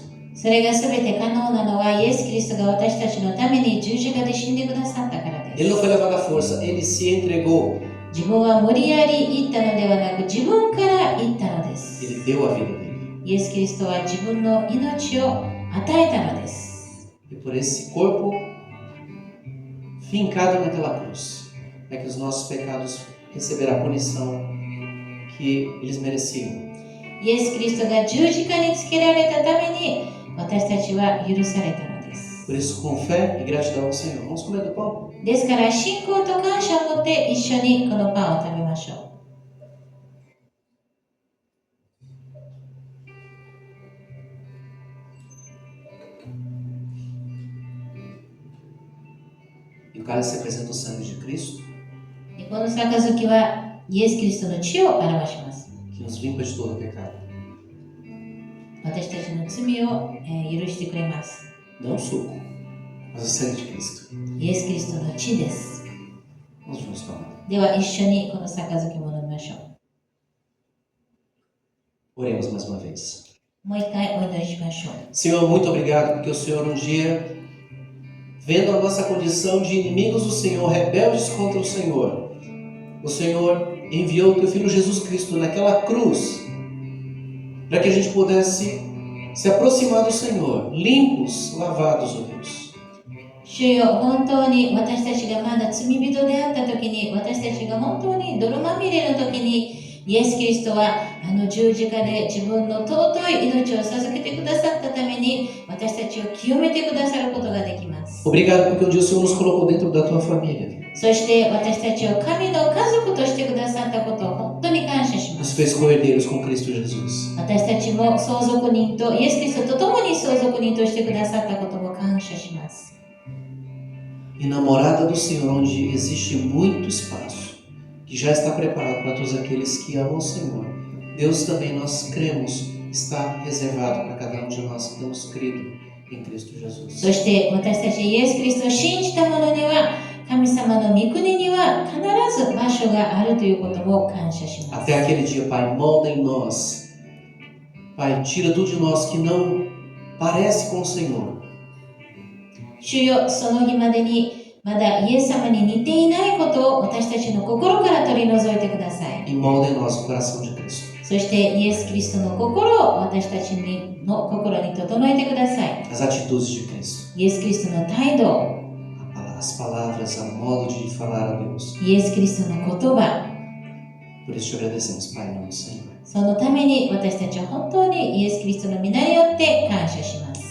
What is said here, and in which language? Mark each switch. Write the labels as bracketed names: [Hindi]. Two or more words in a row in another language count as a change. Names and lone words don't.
[Japanese] それがすべて可能なのはイエス・キリストが私たちのために十字架で死んでくださったからです。 [Portuguese] Ele não foi levado à força, ele se entregou. [Japanese] 自分は無理やり言ったのではなく、自分から言ったのです。 [Portuguese] Ele deu a vida dele. [Japanese] イエス・キリストは自分の命を与えたのです。 [Portuguese] E por esse corpo fincado naquela cruz, é que os nossos pecados receberão a punição que eles mereciam. [Japanese] イエス・キリストが十字架につけられたために私たちは許されたのです。 [Portuguese] Por isso, com fé e gratidão ao Senhor, vamos comer do pão. [Japanese] ですから信仰と感謝を持って一緒にこのパンを食べましょう。 [Portuguese] E o cálice representa o sangue de Cristo, [Japanese] でこの杯はイエス・キリストの血を表します。 [Portuguese] que nos limpa de todo pecado. [Japanese] 私たちの罪を、許してくれます。 [Portuguese] Não o suco, mas o sangue de Cristo. [Japanese] イエス・キリストの血です。 [Portuguese] Vamos juntos tomar. [Japanese] では一緒にこの杯も飲みましょう。 [Portuguese] Oremos mais uma vez. [Japanese] もう一回お祈りしましょう。 [Portuguese] Senhor, muito obrigado porque o Senhor um dia, vendo a nossa condição de inimigos do Senhor, rebeldes contra o Senhor enviou o Teu Filho Jesus Cristo naquela cruz para que a gente pudesse se aproximar do Senhor, limpos, lavados, ó Deus. [Japanese] 主よ、本当に私たちがまだ罪人であった時に、私たちが本当に泥まみれの時に、イエス・キリストはあの十字架で自分の尊い命を授けてくださったために、私たちを清めてくださることができます。 [Portuguese] Obrigado porque um dia o Senhor nos colocou dentro da Tua família. [Japanese] そして私たちを神の家族としてくださったことを本当に感謝しま [Portuguese] Nos [Japanese] す。 [Portuguese] fez co-herdeiros com Cristo Jesus. [Japanese] 私たちも相続人とイエス・キリストと共に相続人としてくださったことも感謝します。 [Portuguese] E na morada do Senhor, onde existe muito espaço, que já está preparado para todos aqueles que amam o Senhor, Deus também nós cremos está reservado para cada um de nós que temos crido em Cristo Jesus. [Japanese] そして私たちイエス・キリストを信じた者には神様の御国には必ず場所があるということを感謝します。 [Portuguese] Até aquele dia, Pai, molda em nós. Pai, tira tudo de nós que não parece com o Senhor. [Japanese] 主よ、その日までにまだイエス様に似ていないことを私たちの心から取り除いてください。 [Portuguese] E molda em nós o coração de Cristo. [Japanese] そしてイエス・キリストの心を私たちの心に整えてください。 [Portuguese] As atitudes de Cristo. [Japanese] イエス・キリストの態度を、 [Portuguese] As palavras, o modo de falar a Deus. [Japanese] イエス・キリストの言葉、 [Portuguese] Por isso te agradecemos, Pai, em nome do Senhor. [Japanese] そのために私たちは本当にイエス・キリストの皆によって感謝します。